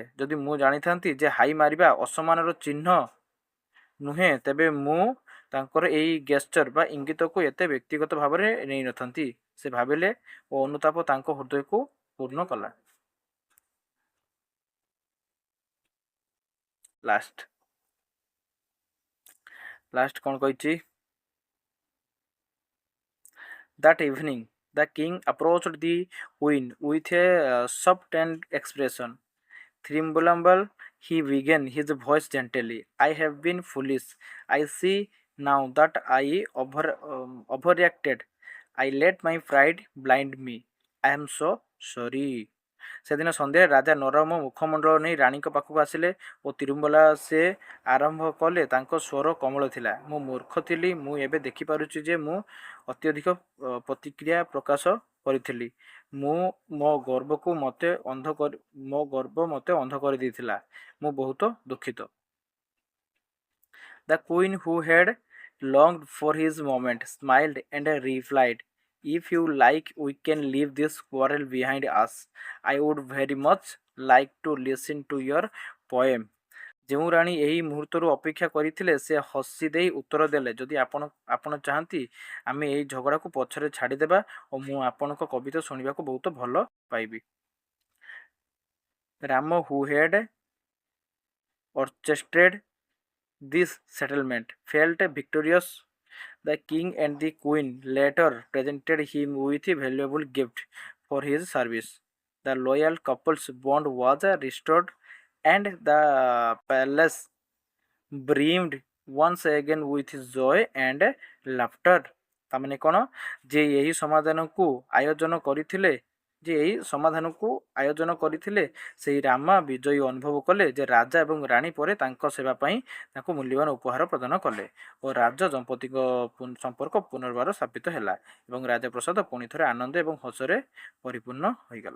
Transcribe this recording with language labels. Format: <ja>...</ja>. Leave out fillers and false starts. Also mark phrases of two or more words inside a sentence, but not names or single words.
<or>ଯଦି ମୁଁ ଜାଣିଥାନ୍ତି ଯେ ହାଇ ମାରିବା ଅସମ୍ମାନର ଚିହ୍ନ ନୁହେଁ ତେବେ ମୁଁ ତାଙ୍କର ଏଇ ଗେସ୍ଚର ବା ଇଙ୍ଗିତକୁ ଏତେ ବ୍ୟକ୍ତିଗତ ଭାବରେ ନେଇନଥାନ୍ତି। ସେ ଭାବିଲେ ଓ ଅନୁତାପ ତାଙ୍କ ହୃଦୟକୁ ପୂର୍ଣ୍ଣ କଲା। ଲାଷ୍ଟ କ'ଣ କହିଛି?</or> <en>That evening, the king approached the queen with a soft and expression. Thrimblumble, he began, his voice gently. I have been foolish. I see now that I overreacted. I let my pride blind me. I am so sorry.</en> <or>ସେଦିନ ସନ୍ଧ୍ୟାରେ ରାଜା ନରମ ମୁଖମଣ୍ଡଳ ନେଇ ରାଣୀଙ୍କ ପାଖକୁ ଆସିଲେ ଓ ତିରୁମ୍ବଲା ସେ ଆରମ୍ଭ କଲେ। ତାଙ୍କ ସ୍ୱର କୋମଳ ଥିଲା। ମୁଁ ମୂର୍ଖ ଥିଲି। ମୁଁ ଏବେ ଦେଖିପାରୁଛି ଯେ ମୁଁ ଅତ୍ୟଧିକ ପ୍ରତିକ୍ରିୟା ପ୍ରକାଶ କରିଥିଲି। ମୋ ଗର୍ବ ମୋତେ ଅନ୍ଧ କରିଦେଇଥିଲା। ମୁଁ ବହୁତ ଦୁଃଖିତ।</or> <en>The queen, who had longed for his moment, smiled and replied, if you like, we can leave this quarrel behind us. I would very much like to listen to your poem.</en> <or>ଯେଉଁ ରାଣୀ ଏହି ମୁହୂର୍ତ୍ତରୁ ଅପେକ୍ଷା କରିଥିଲେ ସେ ହସି ଦେଇ ଉତ୍ତର ଦେଲେ, ଯଦି ଆପଣ ଚାହାନ୍ତି ଆମେ ଏହି ଝଗଡ଼ାକୁ ପଛରେ ଛାଡ଼ିଦେବା ଓ ମୁଁ ଆପଣଙ୍କ କବିତା ଶୁଣିବାକୁ ବହୁତ ଭଲ ପାଇବି।</or> <en>ରାମ, who had orchestrated this settlement, felt victorious. The king and the queen later presented him with a valuable gift for his service. The loyal couple's bond was restored and the palace brimmed once again with joy and laughter.</en> <or>ତାମାନେ କ'ଣ? ଯେ ଏହି ସମାଧାନକୁ ଆୟୋଜନ କରିଥିଲେ ସେହି ରାମା ବିଜୟୀ ଅନୁଭବ କଲେ ଯେ ରାଜା ଏବଂ ରାଣୀ ପରେ ତାଙ୍କ ସେବା ପାଇଁ ତାଙ୍କୁ ମୂଲ୍ୟବାନ ଉପହାର ପ୍ରଦାନ କଲେ ଓ ରାଜ ଦମ୍ପତିଙ୍କ ସମ୍ପର୍କ ପୁନର୍ବାର ସ୍ଥାପିତ ହେଲା ଏବଂ ରାଜପ୍ରସାଦ ପୁଣି ଥରେ ଆନନ୍ଦ ଏବଂ ହସରେ ପରିପୂର୍ଣ୍ଣ ହୋଇଗଲା।</or>